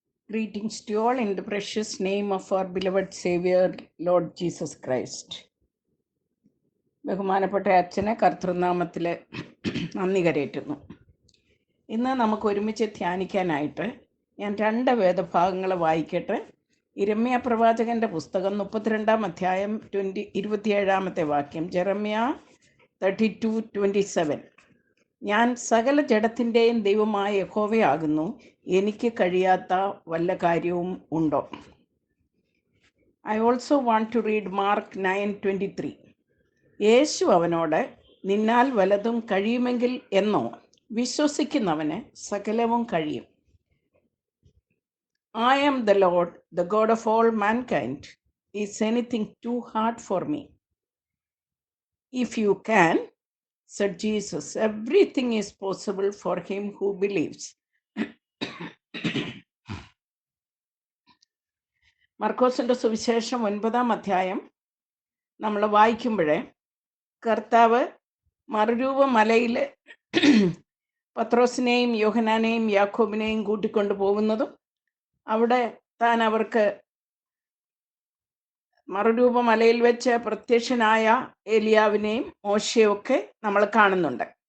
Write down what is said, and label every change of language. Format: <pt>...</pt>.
<en>Greetings to you all in the precious name of our beloved Savior, Lord Jesus Christ.</en> <ml>ബഹുമാനപ്പെട്ട അച്ഛനെ കർത്തൃനാമത്തിൽ നന്ദി കരയറ്റുന്നു. ഇന്ന് നമുക്ക് ഒരുമിച്ച് ധ്യാനിക്കാനായിട്ട് ഞാൻ 2 വേദഭാഗങ്ങൾ വായിക്കട്ടെ. യിരെമ്യാ പ്രവാചകൻ്റെ പുസ്തകം 32-ാം അധ്യായം 27-ാമത്തെ വാക്യം. ജെറമ്യ 32:27. ഞാൻ സകല ജഡത്തിൻ്റെയും ദൈവമായ യഹോവയാകുന്നു, എനിക്ക് കഴിയാത്ത വല്ല കാര്യവും ഉണ്ടോ?</ml> <en>I also want to read Mark</en> <ml>9:23. യേശു അവനോട്, നിന്നാൽ വലതും കഴിയുമെങ്കിൽ എന്നോ? വിശ്വസിക്കുന്നവന് സകലവും കഴിയും.</ml> <en>I am the Lord, the God of all mankind. Is anything too hard for me? If you can, said Jesus, everything is possible for him who believes.</en> <ml>മർക്കോസിൻ്റെ സുവിശേഷം 9-ാം അധ്യായം നമ്മൾ വായിക്കുമ്പോഴേ കർത്താവ് മറുരൂപ മലയിൽ പത്രോസിനെയും യോഹന്നാനെയും യാക്കോബിനെയും കൂട്ടിക്കൊണ്ട് പോകുന്നതും അവിടെ താൻ അവർക്ക് മറുരൂപ മലയിൽ വെച്ച് പ്രത്യക്ഷനായ ഏലിയാവിനെയും മോശയെയും ഒക്കെ നമ്മൾ കാണുന്നുണ്ട്.</ml>